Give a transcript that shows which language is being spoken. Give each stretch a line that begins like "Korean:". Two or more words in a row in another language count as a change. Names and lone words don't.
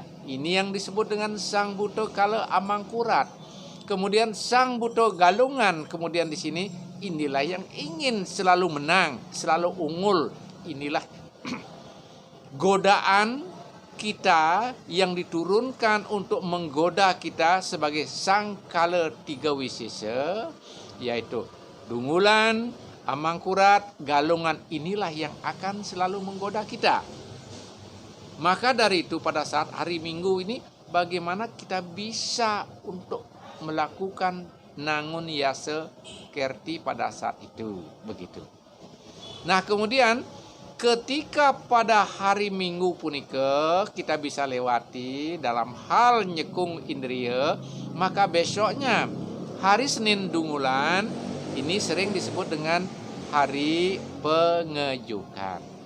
Indonesian: Ini yang disebut dengan sang buto kala amangkurat. Kemudian sang buto galungan. Kemudian di sini inilah yang ingin selalu menang, selalu unggul. Inilah godaan kita yang diturunkan untuk menggoda kita sebagai sang kala tiga wisesa, yaitu dungulan, amangkurat, galungan. Inilah yang akan selalu menggoda kita. Maka dari itu pada saat hari Minggu ini, bagaimana kita bisa untuk melakukan
Balinese: nangun yase kerti
Indonesian: pada saat itu, begitu. Nah, kemudian ketika pada hari Minggu punika kita bisa lewati dalam hal
Balinese: nyekung indria,
Indonesian: maka besoknya hari Senin dungulan ini sering disebut dengan hari pengejukan.